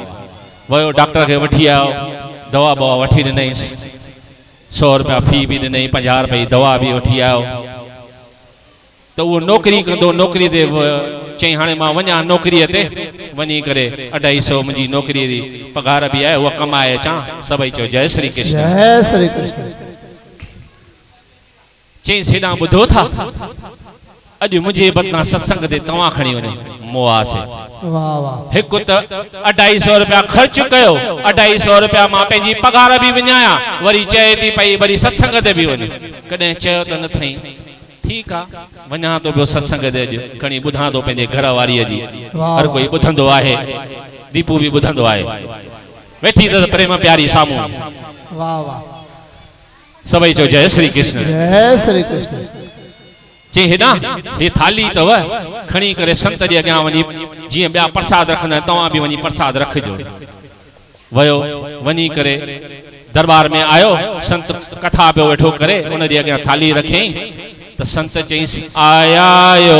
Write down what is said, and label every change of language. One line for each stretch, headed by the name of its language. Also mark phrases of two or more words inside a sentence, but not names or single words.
Sindhi: वियो डॉक्टर खे वठी आयो, दवा बवा वठी ॾिनईसि, 100 रुपया फी बि ॾिनई, 50 रुपए दवा बि वठी आयो। त उहो नौकरी कंदो, नौकरी ते चई हाणे मां वञा नौकरीअ ते, वञी करे 250 मुंहिंजी नौकरीअ जी पघार बि आहे उहा कमाए अचां। सभई चो जय श्री कृष्ण। जय श्री कृष्ण। चईंसि हेॾां ॿुधो था, अॼु मुंहिंजे बदिलां सत्संग ते तव्हां खणी वञो। मुआसे वाह वाह। हिकु त 250 रुपया ख़र्च कयो, 250 रुपया मां पंहिंजी पघार बि विञाया, वरी चए थी पई वरी सत्संग ते बि वञ। कॾहिं चयो त न थई, ठीकु आहे वञा थो पियो सत्संग ते, अॼु खणी ॿुधां थो पंहिंजे घर वारीअ जी। हर कोई ॿुधंदो आहे, दीपू बि ॿुधंदो आहे, वेठी त प्रेम प्यारी साम्हूं। वाह वाह। सभई चो जय श्री कृष्ण। जय श्री कृष्ण। चई हेॾां हे थाली अथव, खणी करे संत जे अॻियां वञी, जीअं ॿिया प्रसाद रखंदा आहिनि तव्हां बि वञी प्रसाद रखिजो। वियो, वञी करे दरबार में आयो, संत कथा पियो वेठो करे, उनजे अॻियां थाली रखियईं त संत चईंसि आयायो।